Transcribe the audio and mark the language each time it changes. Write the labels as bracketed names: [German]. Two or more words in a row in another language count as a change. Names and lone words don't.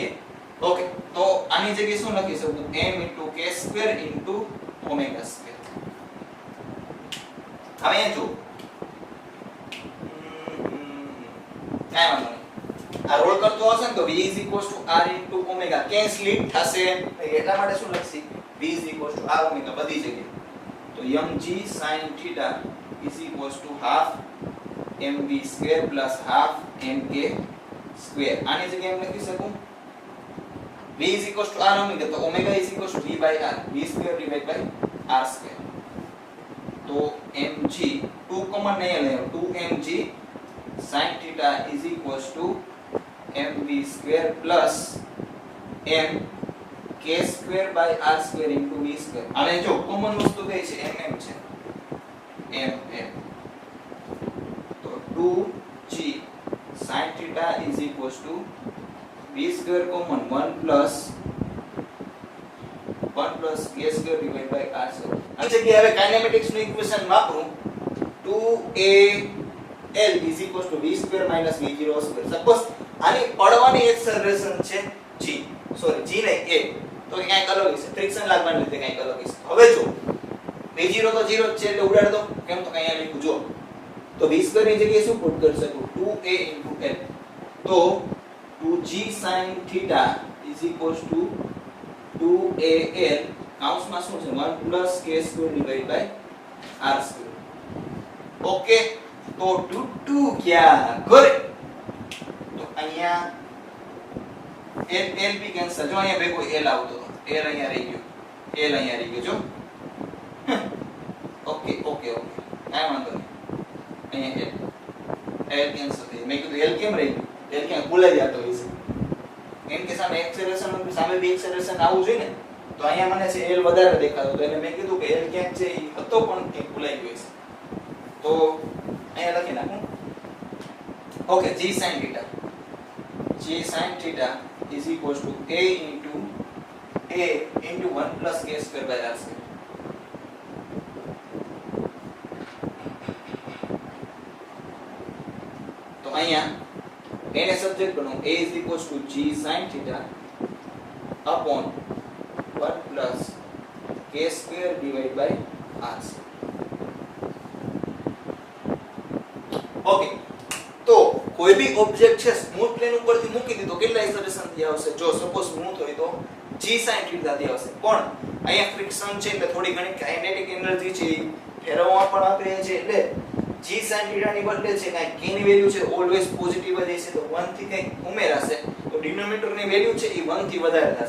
[Gujarati] ઓકે. તો આની જગ્યાએ શું લખી શકું? m * k² * [English] omega square. [Gujarati] હવે અહીં જો કાઈ વાંધો નહીં. આ રોલ કરતો હશે ને તો v = r * ઓમેગા. કે સ્લીપ થશે એટલા માટે શું લખશી? [English] v is equals to r omega [Gujarati] બધી જગ્યાએ. [English] તો mg sin theta is equals to half mv square plus half mk square. [Gujarati] આની જગ્યાએ એમ લખી શકું [English] v is equals to r omega, તો omega is equals to v by r, v square divided by r square. તો mg 2 [Gujarati] કોમન નહીં લે, [English] 2mg sin theta is equals to mv square plus m k square by r square into v square. [Gujarati] આને જો કોમન વસ્તુ કઈ છે mm છે, mm. [English] તો 2g sin theta is equals to v square common 1 plus k square divided by r square. [Gujarati] આ જગ્યાએ હવે કાઇનેમેટિક્સ નું ઇક્વેશન વાપરું [English] 2al is equals to v square minus v0 square. [Gujarati] સપોઝ આની પડવાની એક્સેલરેશન છે g, સોરી g નહીં a, તો ક્યાંક અલગ હશે, ફ્રિક્શન લાગવાને લીધે ક્યાંક અલગ હશે. હવે જો v0 તો 0 જ છે એટલે ઉડાડ દો, કેમ તો અહીંયા લખ્યું જો, તો [English] v square [Gujarati] ની જગ્યાએ શું પુટ કરી શકું [English] 2a into l. તો 2g sin theta is equals to 2al [Gujarati] કાઉન્સમાં શું છે [English] 1 plus k square divided by r square. [Gujarati] ઓકે, તો 2 ક્યાં કરે, તો અહીંયા l બી કેન્સલ, જો અહીંયા ભેગો l આવતો હતો, l અહીંયા રહી ગયો, l અહીંયા રહી ગયો જો. ઓકે ઓકે ઓકે, કાઈ વાંધો નહીં, અહીંયા l કેન્સલ થઈ. મેં કીધું l કેમ રહી ગયું, l ક્યાં ભૂલાઈ જતો હશે, કેમ કે સામે એક્સેલરેશન સામે બી એક્સેલરેશન આવવું જોઈએ ને, તો અહીંયા મને છે l વધારે દેખાતો હતો એટલે મેં કીધું કે l ક્યાંક છે એ હતો પણ ક્યાંક ભૂલાઈ ગયો છે. તો અહીંયા લખી નાખું. ઓકે, [English] g sin theta is equals to a into 1 plus k square by r square. [Gujarati] તો અહીંયા એને સબ્જેક્ટ બનાવો, [English] a is equals to g sin theta upon 1 plus k square divided by r square. [Gujarati] ઓકે, તો કોઈ બી ઓબ્જેક્ટ છે [English] smooth plane [Gujarati] ઉપરથી મૂકી દીધો, કેટલા એક્સેલરેશન થી આવશે, જો સપોઝ સ્મૂથ હોય તો [English] g sin theta [Gujarati] થી આવશે, પણ અહીંયા ફ્રિક્શન છે એટલે થોડી ઘણી [English] kinetic energy [Gujarati] છે ફેરવવા પણ વાપરે છે, એટલે [English] g sin theta [Gujarati] ની બદલે છે કાઈ k ની વેલ્યુ છે [English] always positive [Gujarati] જ હશે, તો 1 થી કંઈક ઉમેરાશે તો ડિનોમિનેટર ની વેલ્યુ છે એ 1 થી વધારે થશે.